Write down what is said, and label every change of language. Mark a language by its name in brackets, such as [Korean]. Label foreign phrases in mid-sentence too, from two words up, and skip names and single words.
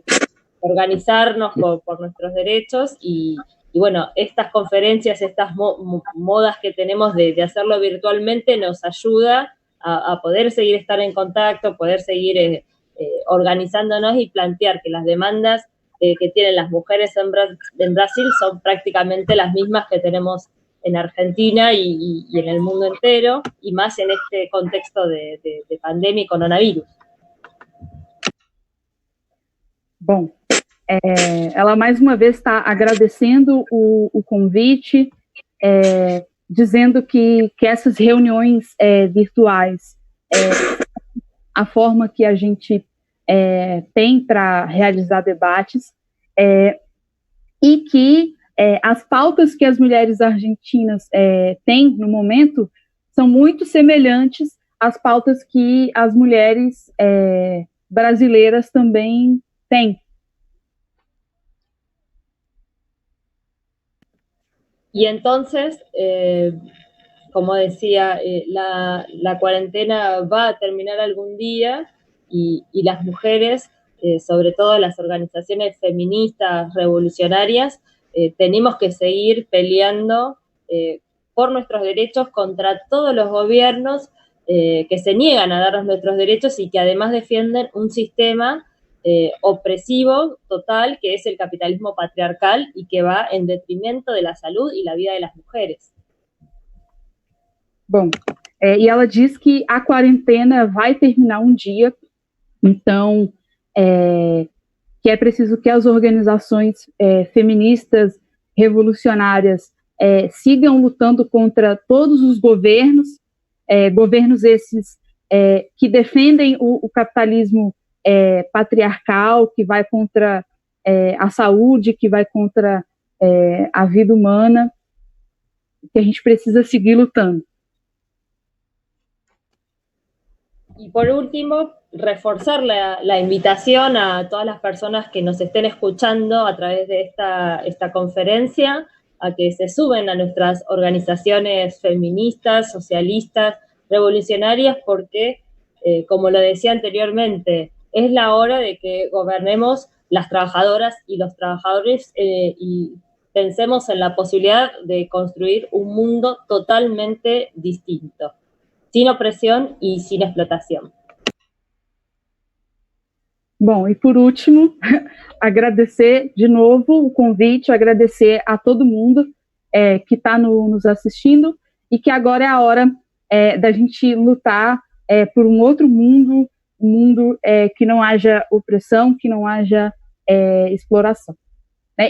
[Spanish] organizarnos por nuestros derechos y bueno, estas conferencias, estas modas que tenemos de hacerlo virtualmente nos ayuda a poder seguir estar en contacto, poder seguir organizándonos y plantear que las demandas que tienen las mujeres en Brasil son prácticamente las mismas que tenemos en Argentina y en el mundo entero, y más en este contexto de pandemia y coronavirus. [Portuguese] Bom, ela mais uma vez está agradecendo o convite, dizendo que essas reuniões virtuais, a forma que a gente tem para realizar debates, e que as pautas que as mulheres argentinas têm no momento são muito semelhantes às pautas que as mulheres brasileiras também têm. [Spanish] Y entonces, como decía, la cuarentena va a terminar algún día y las mujeres, sobre todo las organizaciones feministas revolucionarias, tenemos que seguir peleando por nuestros derechos contra todos los gobiernos que se niegan a darnos nuestros derechos y que además defienden un sistema opresivo total, que es el capitalismo patriarcal y que va en detrimento de la salud y la vida de las mujeres. [Portuguese] Bom, e ela diz que a quarentena vai terminar um dia, então que é preciso que as organizações feministas revolucionárias sigam lutando contra todos os governos, governos esses que defendem o capitalismo patriarcal, que vai contra a saúde, que vai contra a vida humana, que a gente precisa seguir lutando. [Spanish] Y por último, reforzar la invitación a todas las personas que nos estén escuchando a través de esta conferencia, a que se suben a nuestras organizaciones feministas, socialistas, revolucionarias, porque, como lo decía anteriormente, es la hora de que gobernemos las trabajadoras y los trabajadores y pensemos en la posibilidad de construir un mundo totalmente distinto, sin opresión y sin explotación. [Portuguese] Bom, e por último, agradecer de novo o convite, agradecer a todo mundo que está nos assistindo e que agora é a hora da gente lutar por um outro mundo, um mundo que não haja opressão, que não haja exploração, né?